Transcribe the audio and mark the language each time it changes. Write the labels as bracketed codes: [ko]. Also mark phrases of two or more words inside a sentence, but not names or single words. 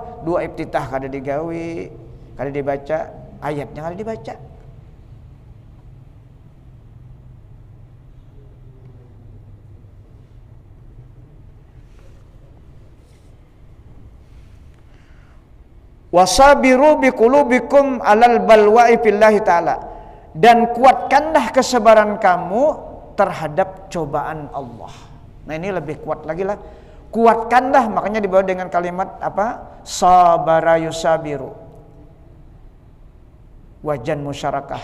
[bjn] Dua iftitah kada digawe, kada dibaca, ayatnya kada dibaca. [ar] وصابروا بقلوبكم على البلوى في الله تعالى. [id] Dan kuatkanlah kesabaran kamu terhadap cobaan Allah. Nah ini lebih kuat lagi lah. Kuatkanlah, makanya dibawa dengan kalimat apa? [ar] صابر يصابر. وزن مشاركة.